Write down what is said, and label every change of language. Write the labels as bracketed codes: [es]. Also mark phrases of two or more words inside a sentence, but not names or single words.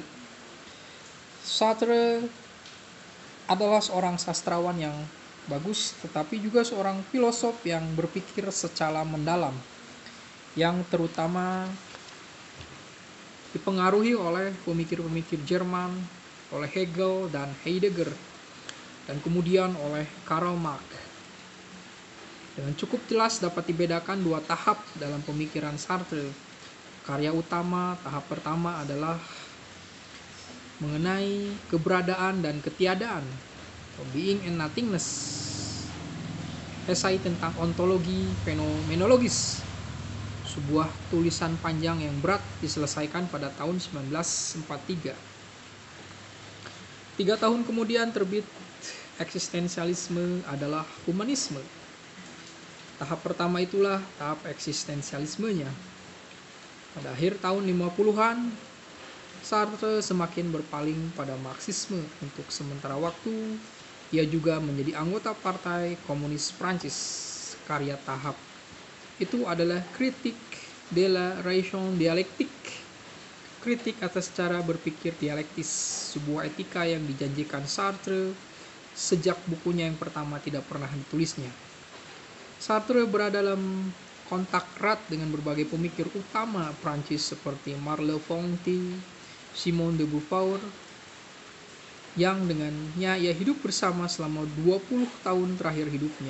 [id] Sartre adalah seorang sastrawan yang bagus, tetapi juga seorang filosof yang berpikir secara mendalam, yang terutama dipengaruhi oleh pemikir-pemikir Jerman, oleh Hegel dan Heidegger, dan kemudian oleh Karl Marx. Dengan cukup jelas dapat dibedakan 2 tahap dalam pemikiran Sartre. Karya utama tahap pertama adalah mengenai keberadaan dan ketiadaan, being and nothingness. Esai tentang ontologi fenomenologis, sebuah tulisan panjang yang berat diselesaikan pada tahun 1943. 3 tahun kemudian terbit eksistensialisme adalah humanisme. Tahap pertama itulah tahap eksistensialismenya. Pada akhir tahun 50-an, Sartre semakin berpaling pada Marxisme. Untuk sementara waktu, ia juga menjadi anggota Partai Komunis Prancis. Karya tahap itu adalah Critique de la raison dialectique, kritik atas cara berpikir dialektis, sebuah etika yang dijanjikan Sartre sejak bukunya yang pertama tidak pernah ditulisnya. Sartre berada dalam kontak erat dengan berbagai pemikir utama Prancis seperti Merleau-Ponty, Simone de Beauvoir, yang dengannya ia hidup bersama selama 20 tahun terakhir hidupnya.